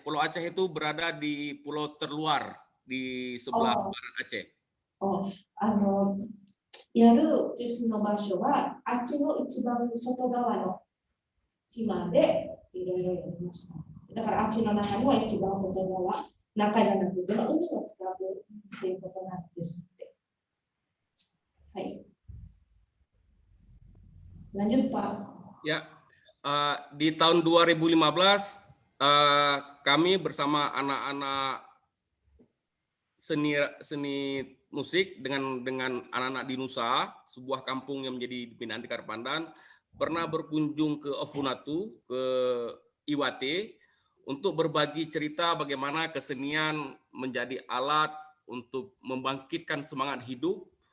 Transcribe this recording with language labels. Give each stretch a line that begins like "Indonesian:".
Indonesian: Pulau Aceh itu berada di pulau terluar di sebelah barat Aceh.
Japanese: やるその場所はあっちの一番外側の島でいろいろやりました。だからあっちの中には一番外側、中じゃなくて海を使うということなんですって。はい。
Indonesian: Lanjut Pak. Ya, di tahun 2015 kami bersama anak-anak seni musik dengan anak-anak di Nusa, sebuah kampung yang menjadi binaan Tikar Pandan, pernah berkunjung ke Ofunatu, ke Iwate, untuk berbagi cerita bagaimana kesenian menjadi alat untuk membangkitkan semangat hidup,